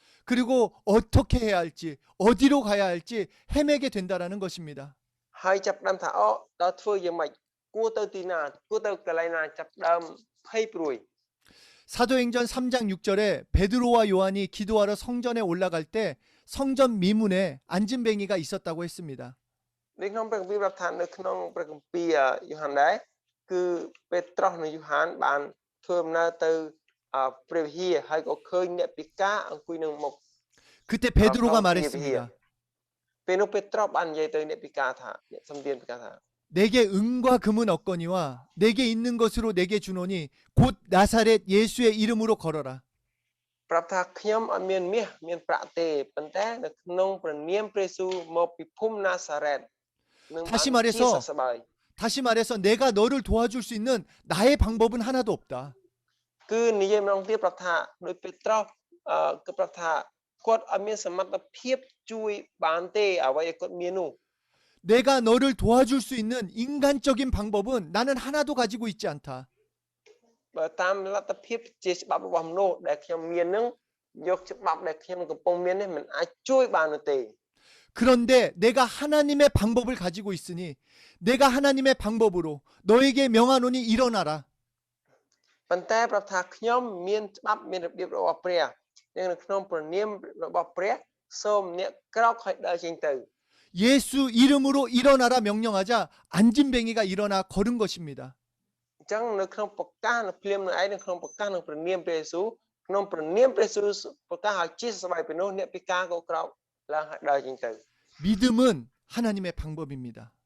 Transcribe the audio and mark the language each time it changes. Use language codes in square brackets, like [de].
[ko] 그리고 어떻게 해야 할지, 어디로 가야 할지 헤매게 된다라는 것입니다. [km] ហើយចាប់ផ្ដើមថាអូដល់ធ្វើយ៉ាងម៉េចគួរទៅទីណាគួរទៅកន្លែងណាចាប់ផ្ដើមភ័យព្រួយ [ko] 사도행전 3장 6절에 베드로와 요한이 기도하러 성전에 올라갈 때 성전 미문에 안진뱅이가 있었다고 했습니다. [km] នៅក្នុងព្រះគម្ពីរប្រាប់ថានៅក្នុងព្រះគម្ពីរយូហានដែរគឺពេត្រុសនិងយូហានបានធ្វើដំណើរទៅព្រះវិហារហើយក៏ឃើញអ្នកពិការអង្គុយនឹងមុខ [ko] 그때 베드로가 말했습니다. [km] ពេលនោះពេត្រុសបាននិយាយទៅអ្នកពិការថាអ្នកសំទានពិការថា [ko] 내게 은과 금은 없거니와 내게 있는 것으로 내게 주노니 곧 나사렛 예수의 이름으로 걸어라. [km] ប្រាប់ថាខ្ញុំអត់មានមាសមានប្រាក់ទេប៉ុន្តែនៅក្នុងព្រះនាមព្រះយេស៊ូវមកពីភូមិណាសារ៉េតនឹងបាន [ko] 다시 말해서 내가 너를 도와줄 수 있는 나의 방법은 하나도 없다. [km] គឺនិយាយម្ដងទៀតប្រាប់ថាដោយពេត្រុសគឺប្រាប់ថាគាត់អត់មានសមត្ថភាពជួយបានទេអ្វីដែលគាត់មាននោះ [ko] 내가 너를 도와줄 수 있는 인간적인 방법은 나는 하나도 가지고 있지 않다. [km] បើតាមលទ្ធភាពជាច្បាប់របស់មនុស្សដែលខ្ញុំមាននឹងយកច្បាប់ដែលខ្ញុំកំពុងមាននេះមិនអាចជួយបាននោះទេ [ko] 그런데 내가 하나님의 방법을 가지고 있으니 내가 하나님의 방법으로 너에게 명하노니 일어나라. [km] ប៉ុន្តែប្រាប់ថាខ្ញុំមានច្បាប់មានរបៀបរបស់ព្រះនៅក្នុងព្រះនាមរបស់ព្រះសូមអ្នកក្រោកឲ្យដើរចេញទៅ [ko] 예수 이름으로 일어나라 명령하자 안진뱅이가 일어나 걸은 것입니다. [km] អញ្ចឹងនៅក្នុងប្រកាសនៅភ្លាមនៅឯនៅក្នុងប្រកាសនៅព្រះនាមព្រះយេស៊ូវក្នុងព្រះនាមព្រះយេស៊ូវប្រកាសឲ្យជាសប្បាយពីនោះអ្នកពិការក៏ក្រោកឡើងឲ្យដើរចេញទៅ [ko] 믿음은 하나님의 방법입니다.